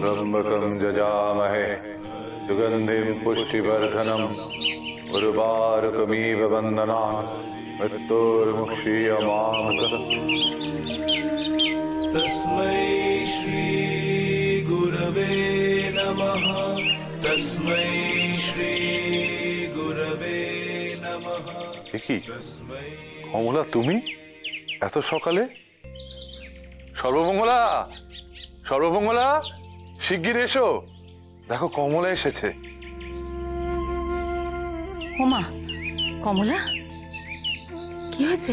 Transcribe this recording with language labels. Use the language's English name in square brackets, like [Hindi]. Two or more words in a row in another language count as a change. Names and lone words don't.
[Sanskrit] त्र्यंबकं यजामहे सुगंधिं पुष्टिवर्धनम् उर्वारुकमिव बन्धनान् मृत्युर्मुक्षीयमामृतः। तस्मै श्री गुरवे नमः। तस्मै श्री गुरवे नमः। [Bangla] কি কমলা, তুমি এত সকালে? সর্বমঙ্গলা, সর্বমঙ্গলা, শিগগির এসো, দেখো কমলা এসেছে। ওমা, কমলা কি হয়েছে?